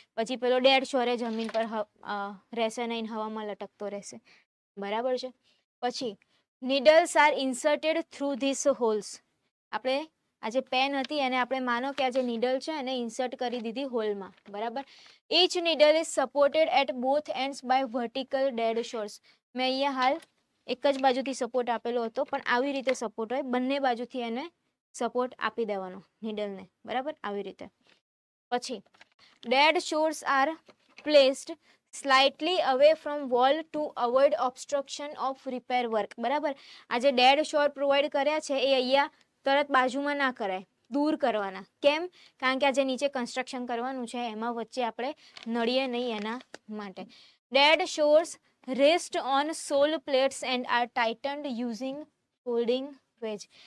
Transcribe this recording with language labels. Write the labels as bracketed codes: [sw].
[gu] પછી પેલો ડેડ શોરે જમીન પર રહેશે નહીં, હવામાં લટકતો રહેશે. બરાબર છે? પછી [en] Needles are inserted through this holes. [gu] આપણે આ જે પેન હતી એને આપણે માનો કે આ જે નીડલ છે એને ઇન્સર્ટ કરી દીધી હોલમાં, બરાબર. [en] each needle is supported at both ends by vertical dead shores. [gu] મેં અહીંયા હાલ એક જ બાજુથી સપોર્ટ આપેલો હતો, પણ આવી રીતે સપોર્ટ હોય, બંને બાજુથી એને સપોર્ટ આપી દેવાનો નીડલને, બરાબર, આવી રીતે. પછી [en] dead shores are placed slightly away from wall to avoid obstruction of repair work, [gu] બરાબર. આ જે ડેડ શોર પ્રોવાઈડ કર્યા છે એ અહીંયા તરત બાજુમાં ના કરાય, દૂર કરવાના. કેમ? કારણ કે આ જે નીચે કન્સ્ટ્રક્શન કરવાનું છે એમાં વચ્ચે આપણે નળીએ નહીં, એના માટે. [en] Dead shores rest on sole plates and are tightened using folding wedge.